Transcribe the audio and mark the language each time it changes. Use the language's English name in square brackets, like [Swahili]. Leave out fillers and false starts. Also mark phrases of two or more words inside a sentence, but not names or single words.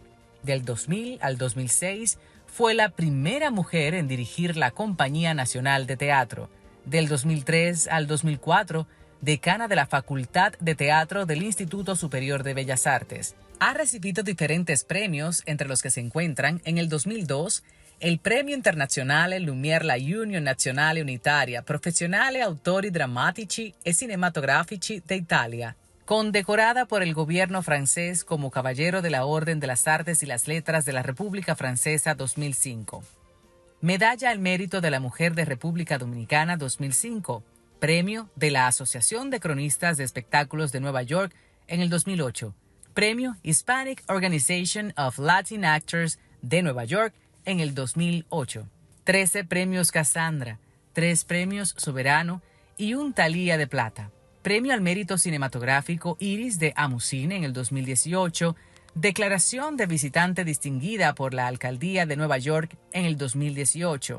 [Spanish] Del 2000 al 2006, fue la primera mujer en dirigir la Compañía Nacional de Teatro. Del 2003 al 2004, decana de la Facultad de Teatro del Instituto Superior de Bellas Artes. Ha recibido diferentes premios, entre los que se encuentran, en el 2002, el Premio Internazionale Lumière la Unione Nazionale Unitaria Professionale Autori Drammatici e Cinematografici d'Italia, condecorada por el gobierno francés como Caballero de la Orden de las Artes y las Letras de la República Francesa 2005. Medalla al Mérito de la Mujer de República Dominicana 2005, Premio de la Asociación de Cronistas de Espectáculos de Nueva York en el 2008, Premio Hispanic Organization of Latin Actors de Nueva York en el 2008, 13 premios Cassandra, 3 premios Soberano y un Thalía de Plata, Premio al Mérito Cinematográfico Iris de Amucine en el 2018, Declaración de Visitante Distinguida por la Alcaldía de Nueva York en el 2018.